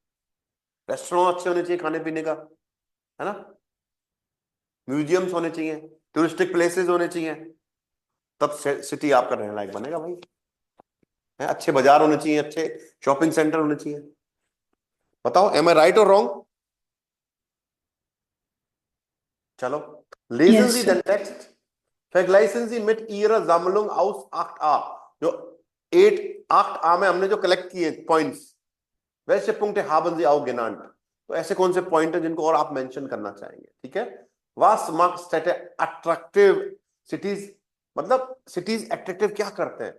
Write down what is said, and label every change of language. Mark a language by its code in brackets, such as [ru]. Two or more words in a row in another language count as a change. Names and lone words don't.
[hi] रेस्टोरेंट अच्छे होने चाहिए खाने पीने का, है ना, म्यूजियम्स होने चाहिए, [en] touristic places [hi] होने चाहिए, तब सिटी आपका रहने लायक बनेगा भाई, है, अच्छे बाजार होने चाहिए, अच्छे [en] shopping center [hi] होने चाहिए। बताओ, [en] am I right or wrong? [hi] चलो, [de] lesen [en] Yes, [de] Sie [en] sir. [de] den Text. Vergleichen Sie mit Ihrer Sammlung aus 8a. [hi] जो 8a में हमने जो कलेक्ट किए पॉइंट्स, वैसे [de] Punkte haben Sie auch genannt. [hi] तो ऐसे कौन से पॉइंट है जिनको और आप मेंशन करना चाहेंगे? ठीक है, [de] was macht Städte [en] attractive cities, [hi] मतलब [en] cities attractive [hi] क्या करते हैं?